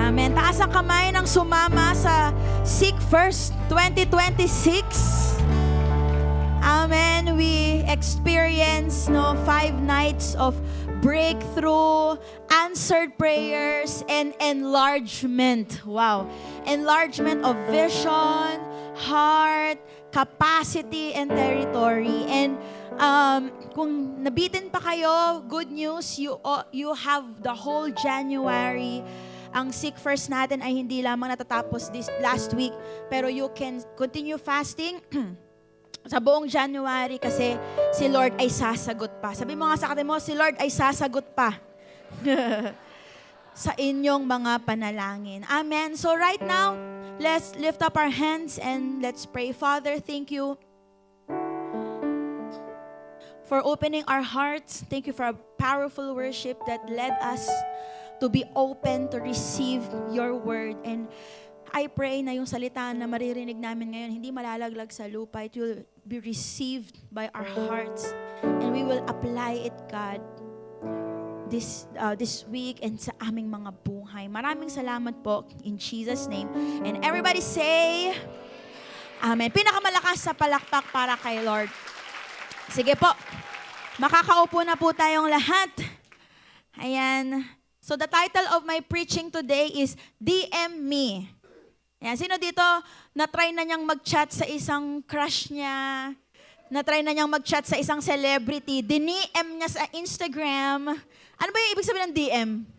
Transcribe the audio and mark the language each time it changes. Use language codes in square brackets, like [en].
[tl] Taas ang kamay ng sumama sa Seek First 2026. [en] Amen. We experience 5 nights of breakthrough, answered prayers, and enlargement. Wow. Enlargement of vision, heart, capacity, and territory. And [tl] kung nabitin pa kayo, [en] good news, you have the whole January. [tl] Ang Seek First natin ay hindi lamang natatapos [en] this last week, [tl] pero [en] you can continue fasting [tl] sa buong January kasi si Lord ay sasagot pa. Sabi mo nga sa katabi mo, si Lord ay sasagot pa sa inyong mga panalangin. Amen. [en] So right now, let's lift up our hands and let's pray. Father, thank you for opening our hearts. Thank you for a powerful worship that led us to be open to receive your word. And I pray [tl] na yung salita na maririnig namin ngayon, hindi malalaglag sa lupa. [en] It will be received by our hearts. And we will apply it, God, this week and [tl] sa aming mga buhay. Maraming salamat po [en] in Jesus' name. And everybody say, Amen. [tl] Pinakamalakas sa palakpak para kay Lord. Sige po. Makakaupo na po tayong lahat. Ayan. [en] So the title of my preaching today is DM Me. [tl] Ayan. Sino dito na-try na niyang mag-chat sa isang crush niya? Na-try na niyang mag-chat sa isang celebrity? Diniem niya sa Instagram? Ano ba yung ibig sabihin ng DM?